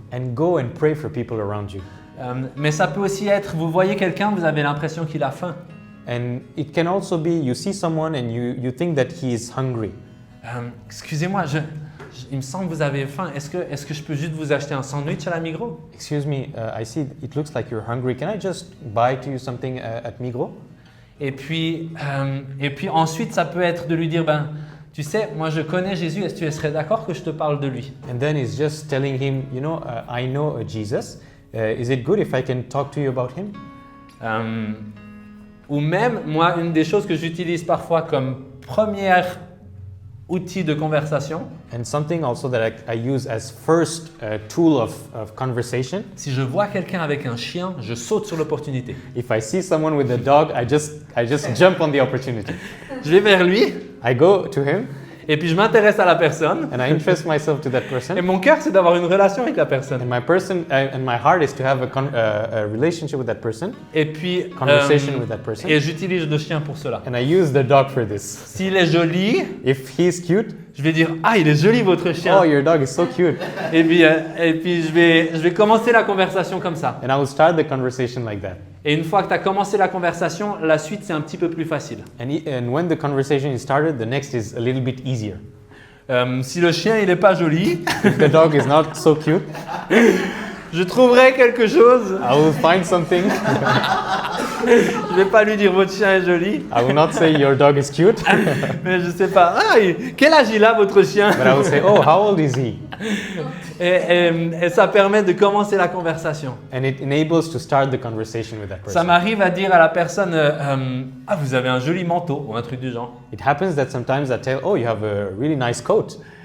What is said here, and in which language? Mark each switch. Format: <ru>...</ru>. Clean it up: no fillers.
<en>And go and pray for people around you.</en> <fr>Mais ça peut aussi être, vous voyez quelqu'un, vous avez l'impression qu'il a faim.</fr> <en>And it can also be you see someone and you think that he is hungry.</en> <fr>Excusez-moi, il me semble que vous avez faim. Est-ce que je peux juste vous acheter un sandwich à la Migros?</fr> <en>Excuse me, I see it looks like you're hungry. Can I just buy to you something at Migros?</en> <fr>Et puis ensuite, ça peut être de lui dire, tu sais, moi je connais Jésus, est-ce que tu serais d'accord que je te parle de lui?</fr> <en>And then he's just telling him, I know Jesus. Is it good if I can talk to you about him?</en> <fr>Ou même, moi, une des choses que j'utilise parfois comme premier outil de conversation,</fr> <en>And something also that I use as first tool of conversation.</en> <fr>si je vois quelqu'un avec un chien, je saute sur l'opportunité.</fr> <en>If I see someone with a dog, I just jump on the opportunity.</en> <fr>Je vais vers lui</fr> <en>I go to him</en> <fr>et puis je m'intéresse à la personne.</fr> <en>and I interest myself to that</en> <fr>Et</fr> <en>person.</en> <fr>mon cœur, c'est d'avoir une relation avec la personne.</fr> <en>And my heart is to have a relationship with that person,</en> <fr>Et puis,</fr> <en>conversation with that person.</en> <fr>et j'utilise le chien pour cela.</fr> <en>And I use the dog for this.</en> <fr>S'il est joli,</fr> <en>If he's cute,</en> <fr>je vais dire ah il est joli votre chien.</fr> <en>oh, your dog is so cute.</en> <fr>Et puis je vais commencer la conversation comme ça.</fr> <en>And I will start the conversation like that.</en> <fr>Et une fois que tu as commencé la conversation, la suite c'est un petit peu plus facile.</fr> <en>And when the conversation is started, the next is a little bit easier.</en> <fr>Si le chien il est pas joli,</fr> <en>If the dog is not so cute,</en> <fr>je trouverai quelque chose.</fr> <en>I will find something.</en> <fr>Je vais pas lui dire votre chien est joli,</fr> <en>I will not say your dog is cute,</en> <fr>mais je sais pas. Ah, quel âge il a votre chien?</fr> <en>but I will say, oh, how old is he?</en> <fr>Et ça permet de commencer la conversation.</fr> <en>And it enables to start the conversation with that</en> <fr>Ça</fr> <en>person.</en> <fr>m'arrive à dire à la personne ah vous avez un joli manteau ou un truc du genre.</fr> <en>It happens that sometimes I tell, oh, you have a really nice coat.</en>